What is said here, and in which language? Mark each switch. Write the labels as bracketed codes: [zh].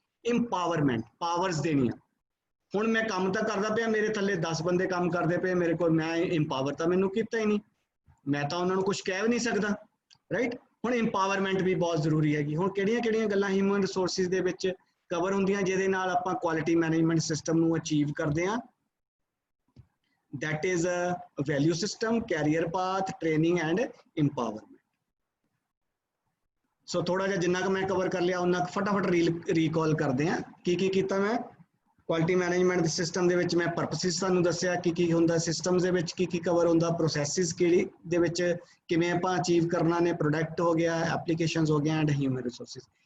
[pa] Empowerment, powers ਦੇਣੀਆਂ। ਹੁਣ ਮੈਂ ਕੰਮ ਤਾਂ ਕਰਦਾ ਪਿਆ, ਮੇਰੇ ਥੱਲੇ 10 ਬੰਦੇ ਕੰਮ ਕਰਦੇ ਪਏ, ਮੇਰੇ ਕੋਲ ਮੈਂ ਇੰਪਾਵਰ ਤਾਂ ਮੈਨੂੰ ਕੀਤਾ ਹੀ ਨਹੀਂ, ਮੈਂ ਤਾਂ ਉਹਨਾਂ ਨੂੰ ਕੁਝ ਕਹਿ ਵੀ ਨਹੀਂ ਸਕਦਾ, ਰਾਈਟ। ਹੁਣ ਇੰਪਾਵਰਮੈਂਟ ਵੀ ਬਹੁਤ ਜ਼ਰੂਰੀ ਹੈਗੀ। ਹੁਣ ਕਿਹੜੀਆਂ ਗੱਲਾਂ ਹਿਊਮਨ ਰਿਸੋਰਸਿਸ ਦੇ ਵਿੱਚ ਕਵਰ ਹੁੰਦੀਆਂ ਜਿਹਦੇ ਨਾਲ ਆਪਾਂ ਕੁਆਲਿਟੀ ਮੈਨੇਜਮੈਂਟ ਸਿਸਟਮ ਨੂੰ ਅਚੀਵ ਕਰਦੇ ਹਾਂ? [en] that is a value system, career path, training and empowerment. [pa] ਸੋ ਥੋੜਾ ਜਿਹਾ ਜਿੰਨਾ ਕੁ ਮੈਂ ਕਵਰ ਕਰ ਲਿਆ ਉਹਨਾਂ ਫਟਾਫਟ ਰੀਕਾਲ ਕਰਦੇ ਹਾਂ। ਕੀ ਕੀਤਾ ਮੈਂ ਕੁਆਲਿਟੀ ਮੈਨੇਜਮੈਂਟ ਸਿਸਟਮ ਦੇ ਵਿੱਚ? ਮੈਂ ਪਰਪਸਿਸ ਤੁਹਾਨੂੰ ਦੱਸਿਆ ਕੀ ਹੁੰਦਾ, ਸਿਸਟਮਸ ਦੇ ਵਿੱਚ ਕੀ ਕਵਰ ਹੁੰਦਾ, ਪ੍ਰੋਸੈਸਿਸ ਕਿਹੜੀ ਦੇ ਵਿੱਚ ਕਿਵੇਂ ਆਪਾਂ ਅਚੀਵ ਕਰਨਾ ਨੇ, ਪ੍ਰੋਡਕਟ ਹੋ ਗਿਆ, ਐਪਲੀਕੇਸ਼ਨਸ ਹੋ ਗਿਆ ਐਂਡ ਹਿਊਮਨ ਰਿਸੋਰਸਿਸ।